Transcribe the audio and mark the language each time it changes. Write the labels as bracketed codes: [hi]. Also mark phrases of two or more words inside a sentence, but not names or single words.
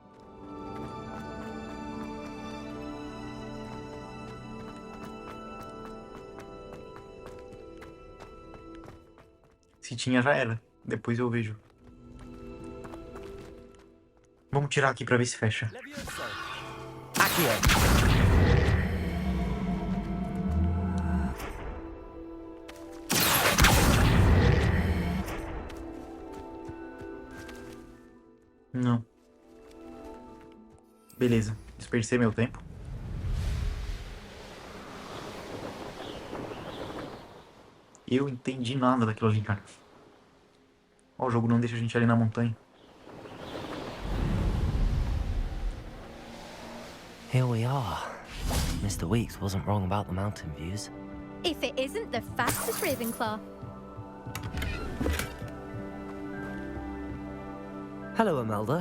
[pt] Se tinha, já era. Depois eu vejo. Vamos tirar aqui pra ver se fecha. Levioso! Accio! Não. Beleza. Desperdicei meu tempo. Eu entendi nada daquilo ali, cara. Ó, o jogo não deixa a gente ali na montanha. [en] Here we are. Mr. Weeks wasn't wrong about the mountain views. If it isn't the fastest Ravenclaw. Hello, Imelda.